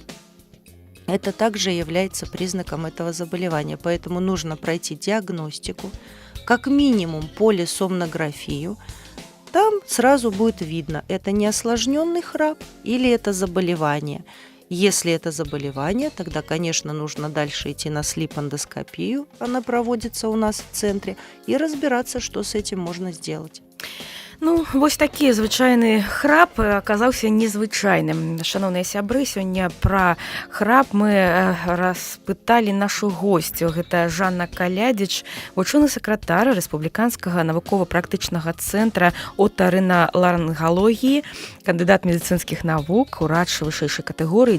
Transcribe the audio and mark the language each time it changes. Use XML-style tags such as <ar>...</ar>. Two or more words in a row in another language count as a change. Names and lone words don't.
<ru>Это также является признаком этого заболевания, поэтому нужно пройти диагностику, как минимум полисомнографию. Там сразу будет видно, это неосложненный храп или это заболевание. Если это заболевание, тогда, конечно, нужно дальше идти на слип-эндоскопию, она проводится у нас в центре, и разбираться, что с этим можно сделать.</ru> <be>Ну, вось такі звычайны храп аказаўся незвычайным. Шаноўныя сябры, сёння пра храп мы распыталі нашу госцю. Гэта Жанна Калядзіч, вучоны сакратар Рэспубліканскага навукова-практычнага цэнтра отарыналарынгалогіі, кандыдат медыцынскіх навук, урач вышэйшай катэгорыі.</be>